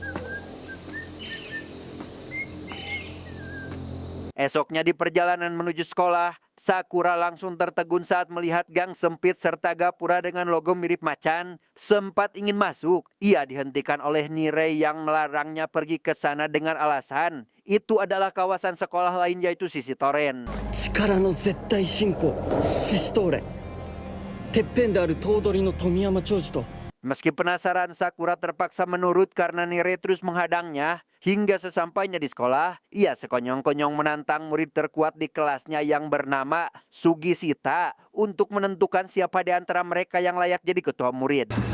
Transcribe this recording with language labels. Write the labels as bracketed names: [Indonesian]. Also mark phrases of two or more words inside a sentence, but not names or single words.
[Indonesian] Esoknya di perjalanan menuju sekolah, Sakura langsung tertegun saat melihat gang sempit serta gapura dengan logo mirip macan. Sempat ingin masuk, ia dihentikan oleh Nirei yang melarangnya pergi ke sana dengan alasan itu adalah kawasan sekolah lain yaitu Sisi Toren. [Japanese] 力の絶対信仰獅子頭連てっぺんである頭取の富山長寿と [Indonesian] Meski penasaran, Sakura terpaksa menurut karena Nirei terus menghadangnya. Hingga sesampainya di sekolah, ia sekonyong-konyong menantang murid terkuat di kelasnya yang bernama Sugishita untuk menentukan siapa di antara mereka yang layak jadi ketua murid.